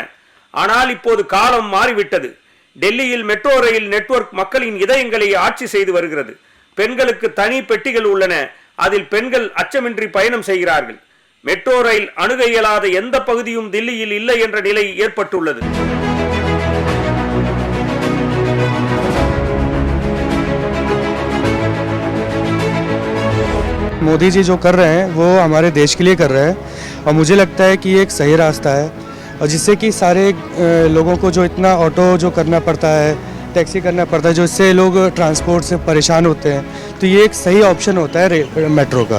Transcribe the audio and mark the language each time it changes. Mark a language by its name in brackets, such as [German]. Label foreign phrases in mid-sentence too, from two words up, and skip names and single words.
[Tamil] ஆனால் இப்போது காலம் மாறிவிட்டது. டெல்லியில் மெட்ரோ ரயில் நெட்வொர்க் மக்களின் இதயங்களை ஆட்சி செய்து வருகிறது. பெண்களுக்கு தனி பெட்டிகள் உள்ளன. அதில் பெண்கள் அச்சமின்றி பயணம் செய்கிறார்கள். மெட்ரோ ரயில் அணுக இயலாத எந்த பகுதியும் தில்லியில் இல்லை என்ற நிலை ஏற்பட்டுள்ளது. [Hindi] मोदी जी जो कर रहे हैं वो हमारे देश के लिए कर रहे हैं और मुझे लगता है कि ये एक सही रास्ता है और जिससे कि सारे लोगों को जो इतना ऑटो जो करना पड़ता है, टैक्सी करना पड़ता है, जो इससे लोग ट्रांसपोर्ट से परेशान होते हैं, तो ये एक सही ऑप्शन होता है मेट्रो का.